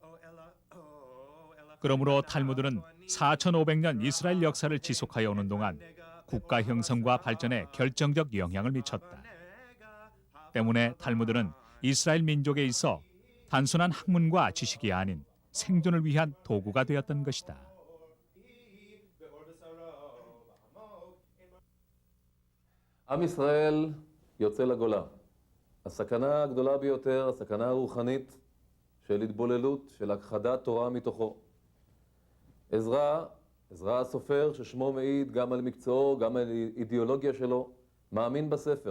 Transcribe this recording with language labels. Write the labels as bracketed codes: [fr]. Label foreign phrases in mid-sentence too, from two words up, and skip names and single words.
[ko] 그러므로 탈무드는 4500년 이스라엘 역사를 지속하여 오는 동안 국가 형성과 발전에 결정적 영향을 미쳤다. 때문에 탈무드는 이스라엘 민족에 있어 단순한 학문과 지식이 아닌 생존을 위한 도구가 되었던 것이다. [he] עם ישראל יוצא לגולה. הסכנה הגדולה ביותר, הסכנה הרוחנית של התבוללות, של הכחדת תורה מתוכו. עזרא הסופר, ששמו מעיד גם על מקצועו, גם על אידיאולוגיה שלו, מאמין בספר.